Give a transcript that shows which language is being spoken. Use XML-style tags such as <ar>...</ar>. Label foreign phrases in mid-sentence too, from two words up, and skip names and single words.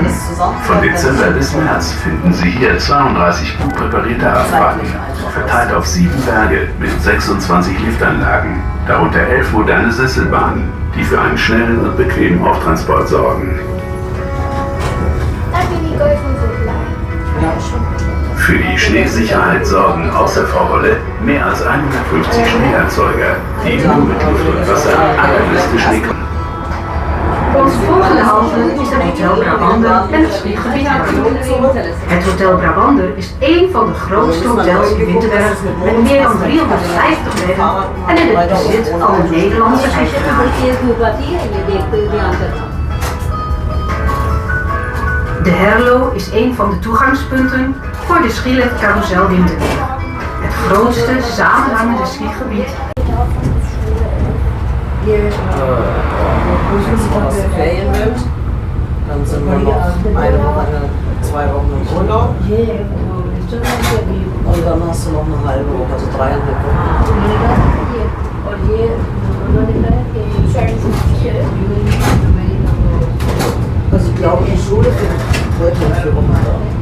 <de>Von Dezember bis März finden Sie hier 32 gut präparierte Radfahrten, verteilt auf 7 Berge mit 26 Liftanlagen, darunter 11 moderne Sesselbahnen, die für einen schnellen und bequemen Auftransport sorgen. Für die Schneesicherheit sorgen außer Frau Holle mehr als 150 Schneeerzeuger, die nur mit Luft und Wasser allerhöchste Schnee können.</de> <nl>Ons volgende halte is het Hotel Brabander en het skigebied Herlo. Het Hotel Brabander is één van de grootste hotels in Winterberg met meer dan 350 bedden en in het bezit van een Nederlandse eigenaar. De Herlo is een van de toegangspunten voor de skilift Carousel Winterberg. Het grootste samenhangende skigebied.</nl> <de>Wenn man aus den Ferien nimmt, dann sind wir noch 1 Woche, 2 Wochen im Urlaub. Und dann hast du noch eine halbe Woche, also 3,5 Wochen. Also ich glaube, die Schule findet heute in 4 Wochen da.</de>